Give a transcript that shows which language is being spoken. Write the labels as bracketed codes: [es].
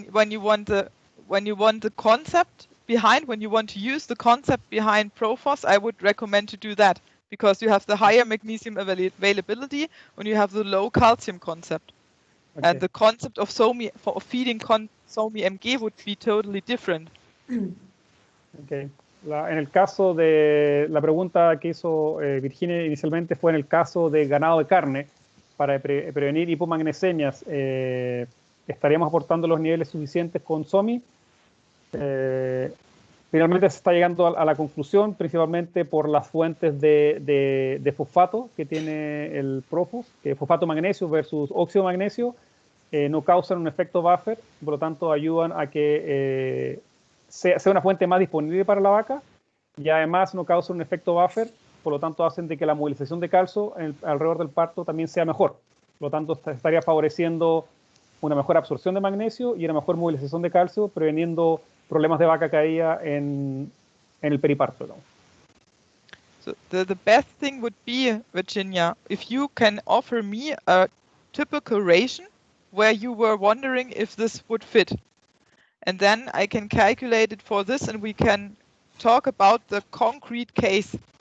[en] you want the concept behind, when you want to use the concept behind Profos, I would recommend to do that, because you have the higher magnesium availability when you have the low calcium concept. Okay. And the concept of SOMI for feeding SOMI MG would be totally different. Okay. [es] En el caso de la pregunta que hizo Virginia inicialmente fue en el caso de ganado de carne, para prevenir hipomagnesemias, ¿estaríamos aportando los niveles suficientes con SOMI? Finalmente se está llegando a la conclusión, principalmente por las fuentes de fosfato que tiene el Profos, que fosfato magnesio versus óxido magnesio no causan un efecto buffer, por lo tanto ayudan a que sea una fuente más disponible para la vaca, y además no causan un efecto buffer, por lo tanto hacen de que la movilización de calcio alrededor del parto también sea mejor. Por lo tanto estaría favoreciendo una mejor absorción de magnesio y una mejor movilización de calcio, preveniendo problemas de vaca caída en el periparto, ¿no? [en] So the best thing would be, Virginia, if you can offer me a typical ration where you were wondering if this would fit. And then I can calculate it for this, and we can talk about the concrete case.